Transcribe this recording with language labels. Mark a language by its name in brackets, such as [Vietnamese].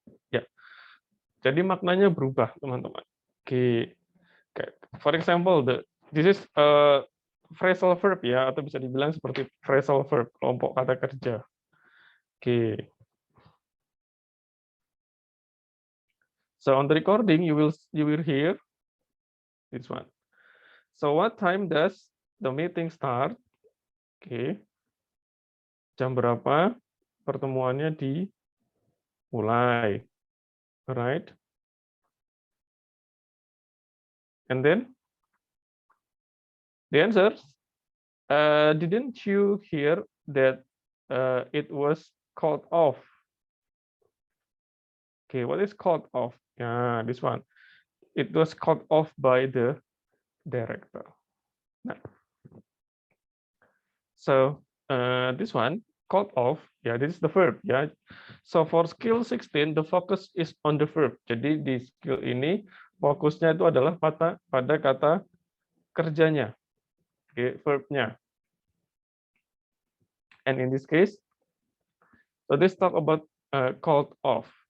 [Indonesian] Ya, jadi maknanya berubah, teman-teman. Oke, [English] for example, this is phrasal verb, [Indonesian] ya, atau bisa dibilang seperti phrasal verb, kelompok kata kerja. Oke. [English] So on the recording, you will hear this one. So what time does the meeting start? Oke. [Indonesian] Jam berapa pertemuannya dimulai? [English] Alright. And then the answers. Didn't you hear that it was called off? Okay, what is called off? Yeah, this one. It was called off by the director. Nah. So this one, called off, yeah, this is the verb, yeah. So for skill 16, the focus is on the verb. [Indonesian] Jadi di skill ini fokusnya itu adalah pada kata kerjanya, okay, verbnya. [English] And in this case, so this talk about called off.